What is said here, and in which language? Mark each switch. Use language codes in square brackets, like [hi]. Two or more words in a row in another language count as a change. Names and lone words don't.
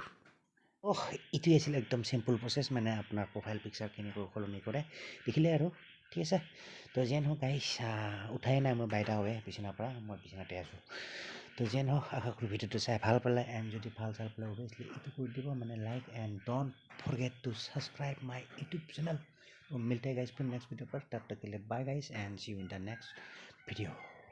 [as] এইটোৱে আছিলে একদম [en] simple process, [as] মানে আপোনাৰ [en] profile picture [as] কেনেকৈ সলনি কৰে দেখিলে আৰু, ঠিক আছে। তো যেন হওক গাইছ, উঠাই নাই মই বাইদা হৈ বিচনাৰ পৰা, মই বিচনাতে আছোঁ। তো যেন হওক, আশা কৰোঁ ভিডিঅ'টো চাই ভাল পালে। এণ্ড যদি ভাল চাই পালে অভিয়াছলি এইটো কৰি দিব, মানে [en] like and don't forget to subscribe my YouTube channel. [hi] मिलते हैं गाइस फिर [en] next video [hi] पर, तब तक के लिए [en] bye guys and see you in the next video.